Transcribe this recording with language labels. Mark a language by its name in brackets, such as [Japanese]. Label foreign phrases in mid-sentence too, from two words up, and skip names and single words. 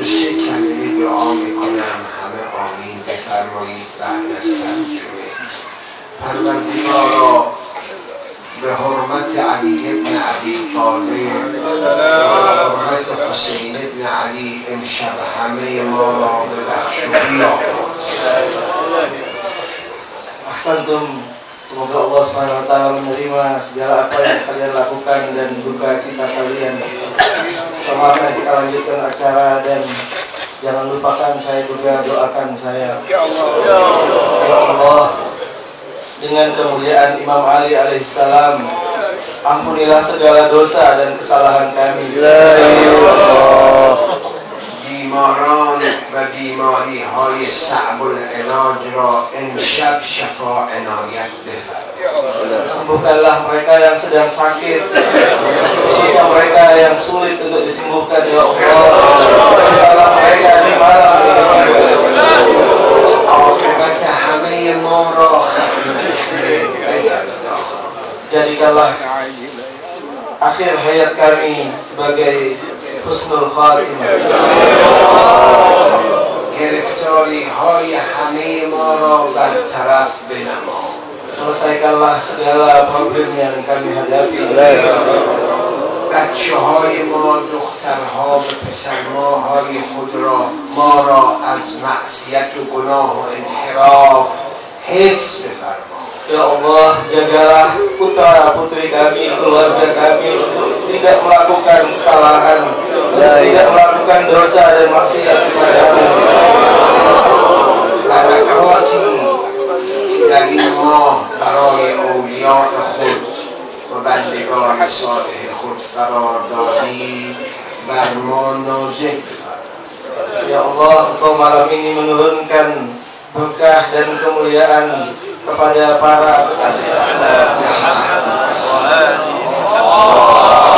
[Persian] سه کلمه دعا میکنم، همه آمین بفرمایید بعد از ترجمه. پروردگارا به حرمت علی ابن ابی طالب و حرمت حسین ابن علی امشب همه ما را ببخش و بیامرز. [Indonesian] Ahsantum. Semoga Allah SWT menerima segala apa yang kalian lakukan dan duka cita kalian. Semoga kita lanjutkan acara dan jangan lupakan saya juga doakan saya. [Arabic] يا الله, [Indonesian] dengan kemuliaan Imam Ali alaihissalam, ampunilah segala dosa dan kesalahan kami. [Persian] بیماران و بیماری های صعب العلاج را امشب شفا عنایت بفرمایید. [Indonesian] Sembuhkanlah mereka yang sedang sakit, khususnya mereka yang sulit untuk disembuhkan, [Arabic] يا الله. [Indonesian] Sembuhkanlah mereka di malam ini. [Persian] عاقبت همه ما را ختم بخیر بگردان. [Indonesian] Jadikanlah akhir hayat kami sebagai [Arabic] حسن الخاتمة. [Persian] گرفتاری های همه ما را برطرف بنما. [Indonesian] Selesaikanlah segala problem yang kami hadapi. [Persian] بچه های ما، دخترها و پسرماهای خود را، ما را از معصیت و گناه و انحراف حفظ بفرما. [Arabic] يا الله, [Indonesian] jagalah putra putri kami, keluarga kami untuk tidak melakukan kesalahan, tidak melakukan dosa dan maksiat kepadamu. [Persian] برکاتی در این ماه برای اولیاء خود و بندگان صالح خود قرار دادی بر ما نازل بفرما. [Arabic] يا الله, [Indonesian] Engkau malam ini menurunkan berkah dan kemuliaan kepada para kekasih Allah.